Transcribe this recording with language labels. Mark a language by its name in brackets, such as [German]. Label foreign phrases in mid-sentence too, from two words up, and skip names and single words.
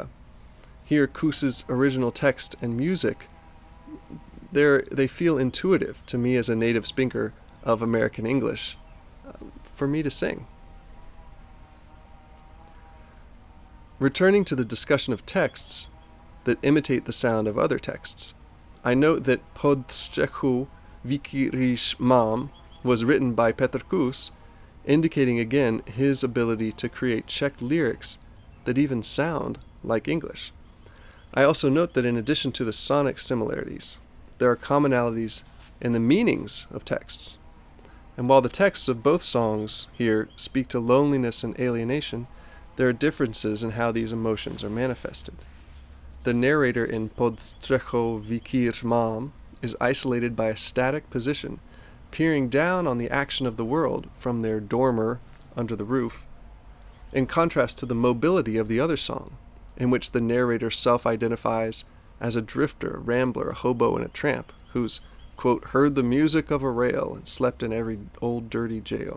[English] Here, Kus's original text and music, they feel intuitive to me as a native speaker of American English, for me to sing. Returning to the discussion of texts that imitate the sound of other texts, I note that Pod střechou vykryš mám was written by Petr Kus, indicating again his ability to create Czech lyrics that even sound like English. I also note that in addition to the sonic similarities, there are commonalities in the meanings of texts. And while the texts of both songs here speak to loneliness and alienation, there are differences in how these emotions are manifested. The narrator in Pod střechou vykryš mám is isolated by a static position, peering down on the action of the world from their dormer under the roof, in contrast to the mobility of the other song, in which the narrator self-identifies as a drifter, a rambler, a hobo, and a tramp, whose quote, heard the music of a rail and slept in every old dirty jail.